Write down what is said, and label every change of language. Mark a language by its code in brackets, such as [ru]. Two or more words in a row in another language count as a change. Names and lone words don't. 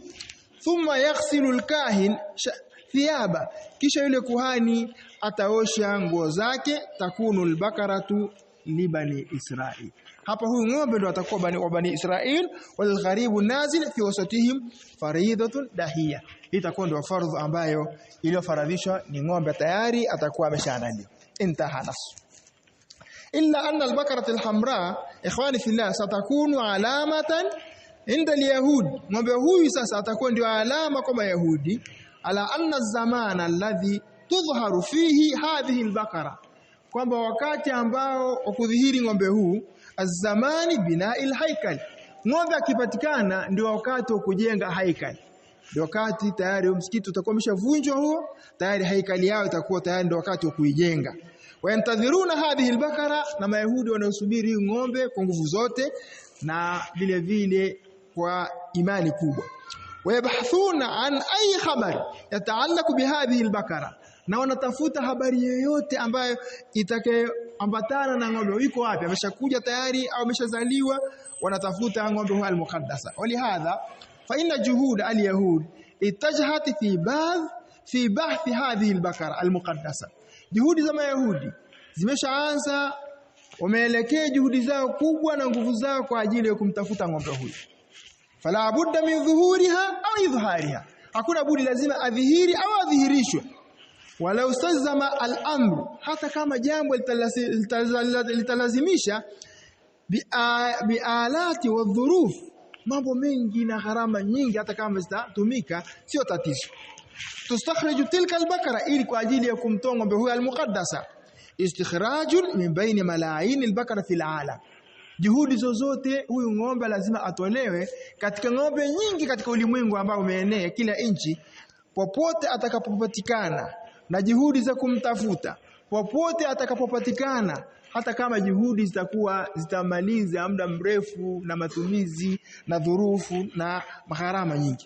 [ar] ثم يغسل الكاهن ثياب [sw] kisha yule kuhani ataosha nguo zake. [ar] تكون البقرة لبني إسرائيل [sw] hapa huyu ng'ombe ndo atakuwa [ar] بني إسرائيل والغريب نازل في وسطهم فريضة [sw] dahiya itakuwa ndo fardhu ambayo iliyofaradhishwa ni ng'ombe tayari atakuwa ameshaandaliwa. [ar] انتهى نصه إلا أن البقرة الحمراء إخواني في الله ستكون علامة عند اليهود [sw] ng'ombe huyu sasa atakuwa ndio alama kwa Mayahudi [ar] على أن الزمان الذي تظهر فيه هذه البقرة [sw] kwamba wakati ambao ukudhihiri ng'ombe huu [ar] الزمان بناء الهيكل [sw] ng'ombe akipatikana ndio wakati wa kujenga haikal ndio wakati tayari msikiti utakuwa umeshavunjwa huo tayari haikali yao itakuwa tayari ndio wakati wa kuijenga. [ar] وينتظرون هذه البقرة [sw] na Mayahudi wanaosubiri ng'ombe kwa nguvu zote na vile vile kwa imani kubwa. [ar] ويبحثون عن أي خبر يتعلق بهذه البقرة [sw] na wanatafuta habari yoyote ambayo itakayoambatana na ng'ombe yuko wapi ameshakuja tayari au ameshazaliwa wanatafuta ng'ombe huyo al-muqaddasa. [ar] ولهذا فإن جهود اليهود اتجهت في بحث هذه البقرة المقدسة [sw] juhudi za Mayahudi zimeshaanza wameelekea juhudi zao kubwa na nguvu zao kwa ajili ya kumtafuta ng'ombe huyu. [ar] فلا بد من ظهورها أو إظهارها [sw] hakuna budi lazima adhihiri au adhihirishwe. [ar] ولو استلزم الأمر [sw] hata kama jambo litalazimisha [ar] بآلات وظروف [sw] mambo mengi na gharama nyingi hata kama zitatumika sio tatizo. [ar] تستخرج تلك البقرة [sw] ili kwa ajili ya kumtoa ng'ombe huyu [ar] المقدسة استخراج من بين ملايين البقر في العالم [sw] juhudi zozote huyu ng'ombe lazima atolewe katika ng'ombe nyingi katika ulimwengu ambao umeenea kila nchi popote atakapopatikana na juhudi za kumtafuta popote atakapopatikana hata kama juhudi zitakuwa zitamaliza muda mrefu na matumizi na dhurufu na gharama nyingi.